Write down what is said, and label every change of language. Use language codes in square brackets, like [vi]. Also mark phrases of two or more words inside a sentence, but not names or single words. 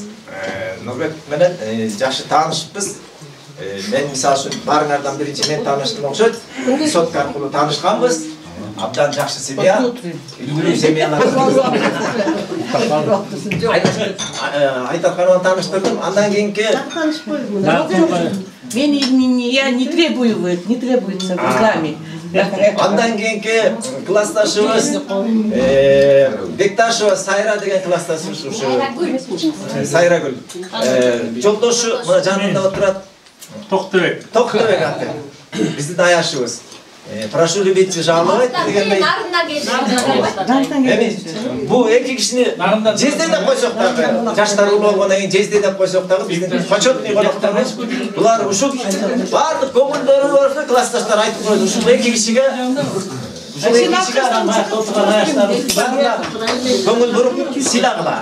[ky] Нурбек менен жакшы таанышпыз. Мен мисалы үчүн баарыңардан биринчи мен тааныштым окшойт. Сотка аркылуу таанышканбыз. Абдан жакшы семья. Үлгүлүү семьялар. Айдарканова тааныштырдым. Андан кийинки [ru] Я не требуется в программе. [ky] Андан кийинки классташыбыз Бекташева Сайра деген классташыбыз ушу. Сайрагүл. Жолдошу мына жанында отурат. Токтебек аты. Биздин аяшыбыз. [ru] Прошу любить и жаловать дегендей. [ky] Бул эки кишини жезде деп койсок дагы, жаштар улуу болгондон кийин жезде деп койсок дагы биздин почетный конокторубуз. Булар ушул баардык көңүлдөрү болсо классташтар айтып койду. Ушул эки кишиге көңүл буруп сыйлагыла.